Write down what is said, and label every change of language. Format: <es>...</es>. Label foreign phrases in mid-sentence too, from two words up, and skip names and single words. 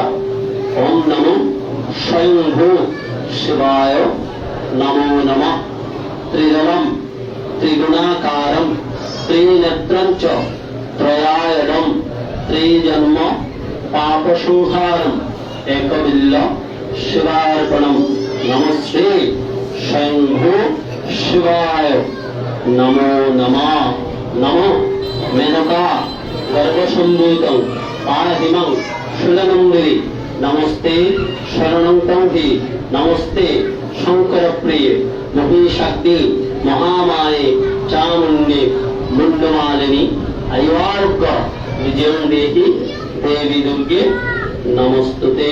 <sa>ওম নমো স্বয়ংভূ শিবায় নমো নমঃ। ত্রিদলম ত্রিগুণাকারম ত্রিনেত্রং চ ত্রয়ায়ডম ত্রিজন্ম পাপসংহারম একবিল্ল শিবার্পণম। নমঃ শ্রী স্বয়ংভূ শিবায় নমো নমঃ। নমো মেনকা গর্ভসম্ভূতং পাহিমং সুলনন্দিরি নমস্তে শরণং তং হি নমস্তে শঙ্কর প্রিয়ে মহিষাগ্নি মহামায়ে চামুণ্ডে মুণ্ডমালিনী আয়ুর্গ বিজয়ং দেহি দেবী দুর্গে নমস্তুতে।</sa>